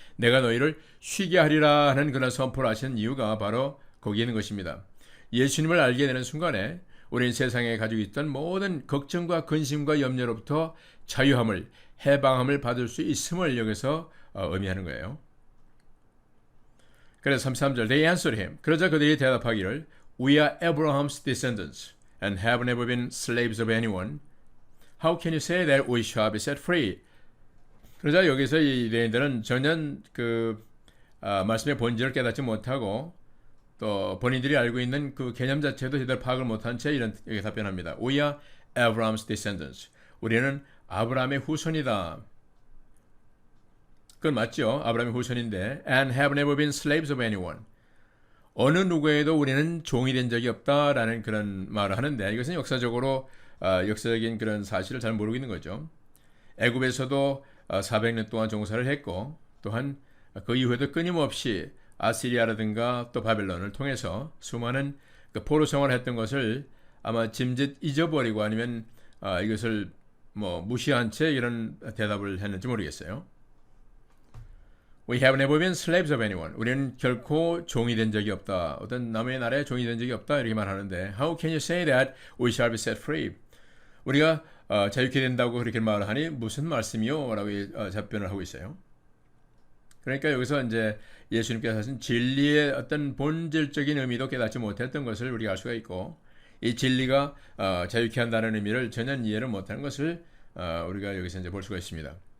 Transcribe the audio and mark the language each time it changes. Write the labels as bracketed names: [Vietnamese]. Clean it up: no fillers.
[Korean] 내가 너희를 쉬게 하리라 하는 그런 선포를 하시는 이유가 바로 거기에 있는 것입니다. 예수님을 알게 되는 순간에 우리는 세상에 가지고 있던 모든 걱정과 근심과 염려로부터 자유함을, 해방함을 받을 수 있음을 여기서 의미하는 거예요. 그래서 33절 [English] They answered him. [Korean] 그러자 그들이 대답하기를 [English] We are Abraham's descendants and have never been slaves of anyone. How can you say that we shall be set free? [Korean] 그러자 여기서 이 유대인들은 전혀 말씀의 본질을 깨닫지 못하고 또 본인들이 알고 있는 그 개념 자체도 제대로 파악을 못한 채 이런 여기 답변합니다. [English] We are Abraham's descendants. [Korean] 우리는 아브라함의 후손이다. 그건 맞죠. 아브라함의 후손인데 [English] and have never been slaves of anyone. [Korean] 어느 누구에도 우리는 종이 된 적이 없다라는 그런 말을 하는데 이것은 역사적으로 역사적인 그런 사실을 잘 모르고 있는 거죠. 애굽에서도 400년 동안 종사를 했고 또한 그 이후에도 끊임없이 아시리아라든가 또 바벨론을 통해서 수많은 포로 생활을 했던 것을 아마 짐짓 잊어버리고 아니면 이것을 무시한 채 이런 대답을 했는지 모르겠어요. [English] We have never been slaves of anyone. [Korean] 우리는 결코 종이 된 적이 없다. 어떤 남의 나라에 종이 된 적이 없다. 이렇게 말하는데 [English] How can you say that we shall be set free? [Korean] 우리가 자유케 된다고 그렇게 말을 하니 무슨 말씀이요? 라고 답변을 하고 있어요. 그러니까 여기서 이제 예수님께서 하신 진리의 어떤 본질적인 의미도 깨닫지 못했던 것을 우리가 알 수가 있고 이 진리가 자유케 한다는 의미를 전혀 이해를 못하는 것을 우리가 여기서 이제 볼 수가 있습니다.